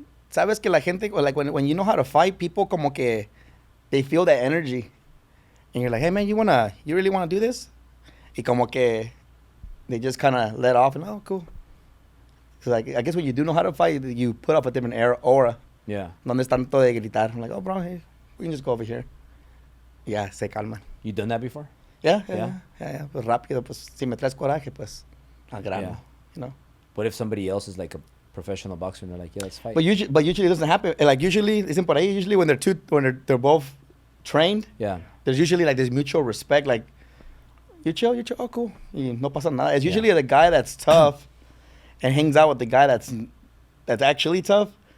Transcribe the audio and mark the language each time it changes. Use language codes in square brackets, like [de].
[es] Sabes que la gente, [en] like when you know how to fight, people [es] como que [en] they feel that energy, and you're like, hey man, you really wanna do this? [es] Y como que [en] they just kind of let off and oh cool. So like I guess when you do know how to fight, you put up a different aura. Yeah. [es] Donde es tanto de gritar. [en] I'm like, oh bro, hey, we can just go over here. Yeah, [es] se calman. [en] You done that before? Yeah. [es] Pues rápido, pues si me traes coraje, pues al grano, [en] Yeah. you know. What if somebody else is like a professional boxer and they're like, yeah, let's fight? But usually it doesn't happen. Like usually, [es] dicen por ahí, [en] usually when they're both trained, Yeah. there's usually like this mutual respect. Like, you chill, oh cool, [es] y no pasa nada. [en] It's usually the guy that's tough and hangs out with the guy that's actually tough.